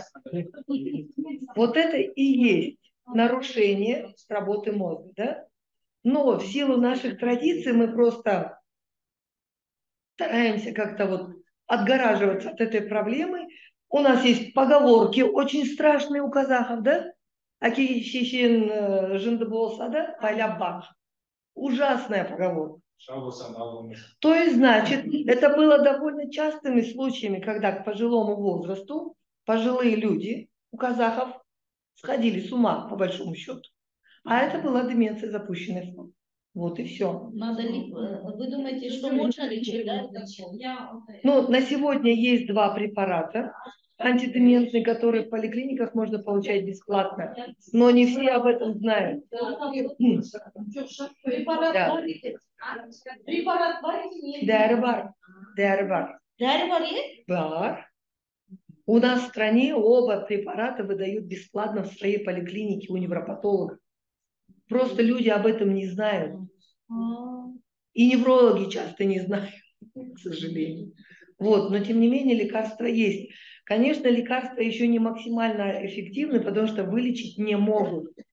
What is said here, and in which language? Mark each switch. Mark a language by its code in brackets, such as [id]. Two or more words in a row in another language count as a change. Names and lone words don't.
[ru] Вот это и есть нарушение работы мозга. Да? Но в силу наших традиций мы просто стараемся как-то вот отгораживаться от этой проблемы. У нас есть поговорки очень страшные у казахов, да? [kk] Аки шешен жынды болса, да? Байлап бақ. [ru] Ужасная поговорка. То есть, значит, это было довольно частыми случаями, когда к пожилому возрасту пожилые люди у казахов сходили с ума, по большому счету. А это была деменция запущенной формы. Вот и все. Надо ли, вы думаете, что можно лечить, да? Ну, на сегодня есть 2 препарата антидементные, которые в поликлиниках можно получать бесплатно. Но не все об этом знают. Препарат [kk] Дәрі бар. Бар. [ru] У нас в стране оба препарата выдают бесплатно в своей поликлинике у невропатологов. Просто люди об этом не знают. И неврологи часто не знают, к сожалению. Вот, но тем не менее лекарства есть. Конечно, лекарства еще не максимально эффективны, потому что вылечить не могут.